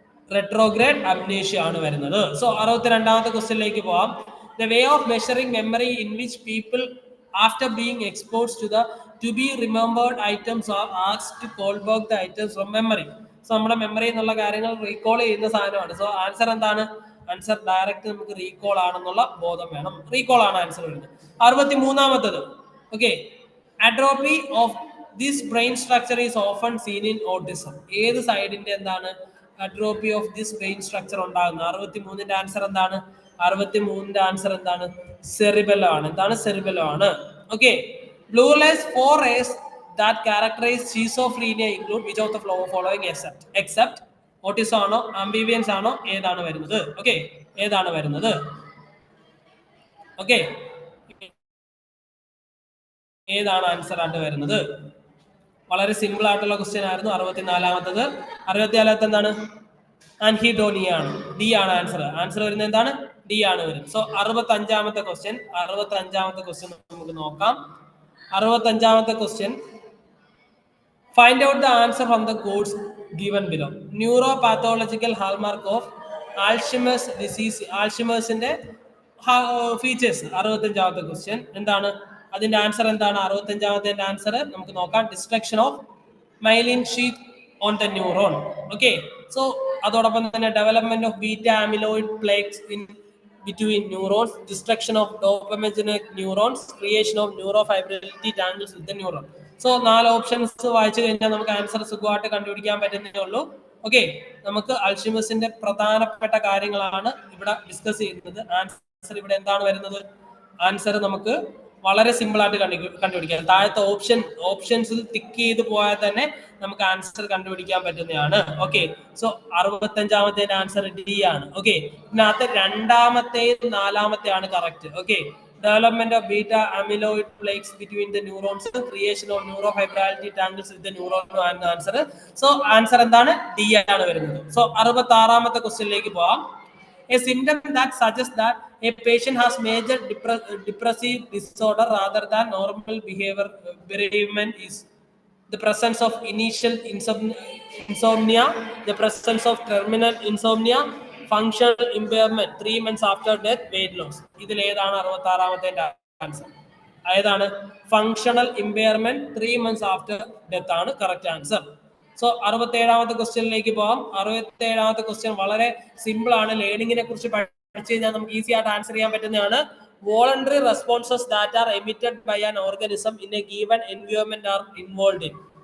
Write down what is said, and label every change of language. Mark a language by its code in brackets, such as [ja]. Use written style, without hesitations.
[ml] retrograde amnesia ആണ് വരുന്നത്. So 62ാമത്തെ ക്വസ്റ്റ്യനിലേക്ക് പോവാം. [en] The way of measuring memory in which people after being exposed to be remembered items are asked to call back the items from memory. [ml] So നമ്മുടെ memory എന്നുള്ള കാര്യങ്ങൾ recall ചെയ്യുന്ന സാധനമാണ്. So answer എന്താണ്? ആൻസർ ഡയറക്റ്റ് നമുക്ക് recall ആണെന്നുള്ള ബോധം വേണം. റീകോൾ ആണ് ആൻസർ വരുന്നത്. 63ാമത്തത്. [en] Okay, atrophy of this brain structure is often seen in autism. [ml] ഏത് സൈഡിന്റെ എന്താണ് atrophy of this brain structure ഉണ്ടാകുന്നത്? 63ന്റെ ആൻസർ എന്താണ്? 63ന്റെ ആൻസർ എന്താണ്? സെറിബെല്ലോ ആണ്. എന്താണ്? സെറിബെല്ലോ ആണ്. [en] okay, Bleuler's 4 rays that characterize schizophrenia include which of the following except [ml] autism ആണോ ആംബിവിയൻസ് ആണോ ഏതാണ് വരുന്നത്? ഓക്കെ, ഏതാണ് വരുന്നത്? ഓക്കെ, ഏതാണ് ആൻസർ ആയിട്ട് വരുന്നത്? വളരെ സിമ്പിൾ ആയിട്ടുള്ള ക്വസ്റ്റ്യൻ ആയിരുന്നു. 64ാമത്തത്. 64ാമത്തെ എന്താണ്? ആൻഹിഡോണിയ ആണ്. ഡി ആണ് ആൻസർ. ആൻസർ വരുന്നത് എന്താണ്? ഡി ആണ് വരുന്നത്. So 65ാമത്തെ question. 65ാമത്തെ ക്വസ്റ്റ്യൻ നമുക്ക് നോക്കാം. [en] 65ാമത്തെ question, find out the answer from the codes given below. Neuropathological hallmark of Alzheimer's disease. [ml] Alzheimer's-ന്റെ features. 65ാമത്തെ question എന്താണ്? അതിന്റെ ആൻസർ എന്താണ്? 65ാമത്തെ ആൻസർ നമുക്ക് നോക്കാം. [en] Destruction of myelin sheath on the neuron. Okay, so [ml] അതോടൊപ്പം തന്നെ [en] Development of beta amyloid plaques in between neurons, destruction of dopaminergic neurons, creation of neurofibrillary tangles with the neuron. [ml] So 4 options വായിച്ചു കഴിഞ്ഞാൽ നമുക്ക് answer സുഖമായിട്ട് കണ്ടുപിടിക്കാൻ പറ്റുന്നേ ഉള്ളൂ. Okay, നമുക്ക് അൽഷിമേഴ്സിന്റെ പ്രധാനപ്പെട്ട കാര്യങ്ങളാണ് ഇവിടെ ഡിസ്കസ് ചെയ്യുന്നത്. ആൻസർ ഇവിടെ എന്താണ് വരുന്നത്? ആൻസർ നമുക്ക് വളരെ സിമ്പിൾ ആയിട്ട് കണ്ടുപിടിക്കാം. താഴത്തെ ഓപ്ഷൻസിൽ ടിക്ക് ചെയ്ത് പോയാൽ തന്നെ നമുക്ക് ആൻസർ കണ്ടുപിടിക്കാൻ പറ്റുന്നതാണ്. ഓക്കെ, സോ 65ാമത്തെ ആൻസർ ഡി ആണ്. ഓക്കെ, ഇതിനകത്ത് 2ാമത്തെയും 4ാമത്തെയാണ് correct. [en] Okay, development of beta amyloid plaques between the neurons, creation of neurofibrillary tangles with the neuron ആണ് answer. [ml] സോ ആൻസർ എന്താണ്? ഡി ആണ് വരുന്നത്. സോ 66ാമത്തെ ക്വസ്റ്റ്യനിലേക്ക് പോവാം. [en] A symptom that suggests that a patient has major depressive disorder rather than normal bereavement is the presence of initial insomnia, the presence of terminal insomnia, functional impairment 3 months after death, weight loss. [ml] ഇതിൽ ഏതാണ് 66ാമത്തെ answer? ഏതാണ്? [en] Functional impairment 3 months after death ആണ് correct answer. [ml] So 67ാമത്തെ ക്വസ്റ്റ്യനിലേക്ക് പോവാം. 67ാമത്തെ question വളരെ simple ആണ്. ലേണിംഗിനെ കുറിച്ച് പഠിച്ചു കഴിഞ്ഞാൽ നമുക്ക് ഈസി ആയിട്ട് ആൻസർ ചെയ്യാൻ പറ്റുന്നതാണ്. [en] Voluntary responses that are emitted by an organism in a given environment are involved in.